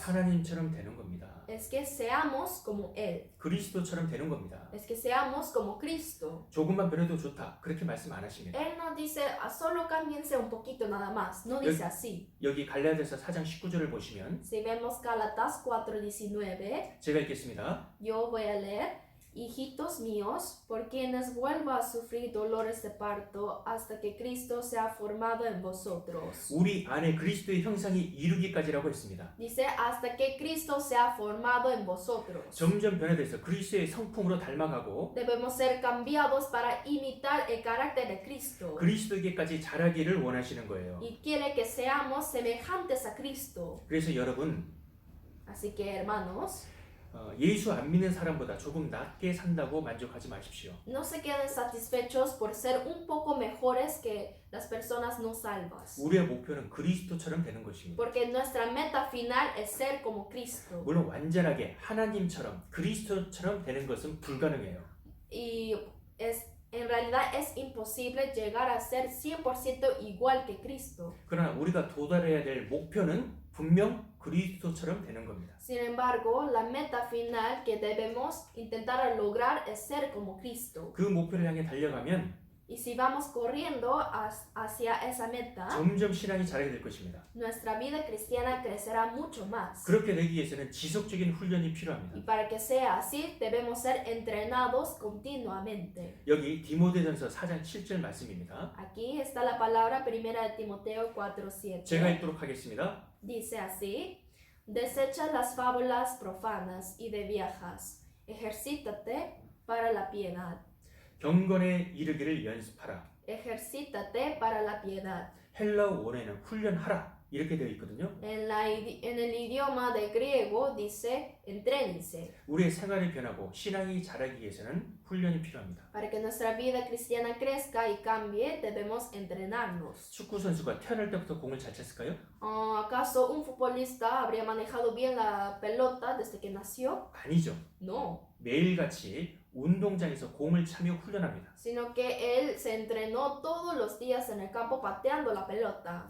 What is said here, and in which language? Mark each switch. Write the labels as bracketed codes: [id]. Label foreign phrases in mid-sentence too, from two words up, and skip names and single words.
[ko] 하나님처럼 되는 겁니다. [es] es que seamos como Él, [ko] 그리스도처럼 되는 겁니다. [es] es que seamos como Cristo. [ko] 조금만 변해도 좋다 그렇게 말씀 안 하십니다. [es] Él no dice, solo cámbiense un poquito nada más, no dice así. [ko] 여기 갈라디아서 4장 19절을 보시면 [es] Si vemos Gálatas 4:19, [ko] 제가 읽겠습니다. [es] yo voy a leer, hijitos míos, por quienes vuelva a sufrir dolores de parto hasta que Cristo sea formado en vosotros. [ko] 우리 안에 그리스도의 형상이 이루기까지라고 했습니다. [es] Dice, hasta que Cristo sea formado en vosotros. [ko] 점점 변화돼서 그리스도의 성품으로 닮아가고 [es] Debemos ser cambiados para imitar el carácter de Cristo. [ko] 그리스도에게까지 자라기를 원하시는 거예요. [es] Y quiere que seamos semejantes a Cristo. [ko] 그래서 여러분 [es] Así que, hermanos, [ko] 예수 안 믿는 사람보다 조금 낫게 산다고 만족하지 마십시오. [es] no se queden satisfechos por ser un poco mejores que las personas no salvas. [ko] 우리의 목표는 그리스도처럼 되는 것입니다. [es] Porque nuestra meta final es ser como Cristo. [ko] 물론 완전하게 하나님처럼 그리스도처럼 되는 것은 불가능해요. [es] Y en realidad es imposible llegar a ser 100% igual que Cristo. [ko] 그러나 우리가 도달해야 될 목표는 분명 그리스도처럼 되는 겁니다. [es] Sin embargo, la meta final que debemos intentar lograr es ser como Cristo. [ko] 그 목표를 향해 달려가면 [es] Y si vamos corriendo hacia esa meta, [ko] 점점 신앙이 자라게 될 것입니다. [es] nuestra vida cristiana crecerá mucho más. [ko] 그렇게 되기 위해서는 지속적인 훈련이 [es] Y [ko] 필요합니다. [es] para que sea así, debemos ser entrenados continuamente. [ko] 여기 디모데전서 4장 7절 말씀입니다. [es] Aquí está la palabra 1 de Timoteo 4:7. [ko] 제가 읽도록 하겠습니다. [es] Dice así: Desecha las fábulas profanas y de viejas, ejercítate para la piedad. [ko] 경건에 이르기를 연습하라. [es] Ejercítate para la piedad. [ko] 헬라어 원어에는 훈련하라 이렇게 되어 있거든요. [es] En el idioma de griego dice entrénense. [ko] 우리의 생활이 변하고 신앙이 자라기 위해서는 훈련이 필요합니다. [es] Para que nuestra vida cristiana crezca y cambie, debemos entrenarnos. [ko] 축구 선수가 태어날 때부터 공을 잘 찼을까요? [es] ¿Acaso un futbolista habría manejado bien la pelota desde que nació? [ko] 아니죠. [es] No, [ko] 매일같이 운동장에서 공을 차며 훈련합니다. [es] sino que él se entrenó todos los días en el campo pateando la pelota.